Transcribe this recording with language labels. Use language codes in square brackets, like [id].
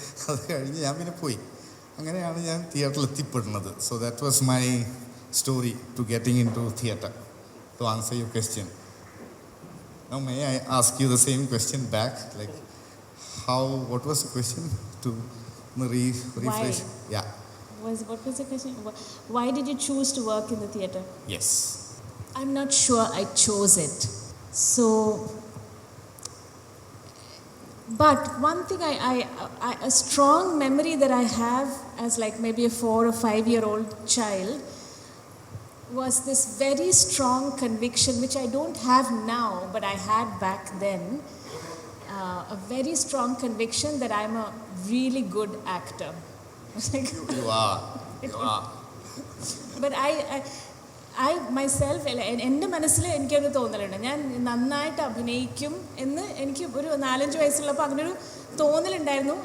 [ml] അത് കഴിഞ്ഞ് ഞാൻ പിന്നെ പോയി. അങ്ങനെയാണ് ഞാൻ തിയേറ്ററിൽ എത്തിപ്പെടുന്നത്. [en] So that was my story to getting into theatre, to answer your question. Now may I ask you the same question back, like what was the question to refresh? Yeah. What was the question? Why did you choose to work in the theatre? Yes. I'm not sure I chose it. So, but one thing a strong memory that I have as like maybe a 4 or 5-year-old child was this very strong conviction, which I don't have now, but I had back then, a very strong conviction that I'm a really good actor. You are. But I myself, [ml] എൻ്റെ മനസ്സിൽ എനിക്കൊരു തോന്നലുണ്ട്, ഞാൻ നന്നായിട്ട് അഭിനയിക്കും എന്ന്. എനിക്ക് ഒരു 4-5 വയസ്സുള്ളപ്പോൾ അങ്ങനൊരു തോന്നലുണ്ടായിരുന്നു.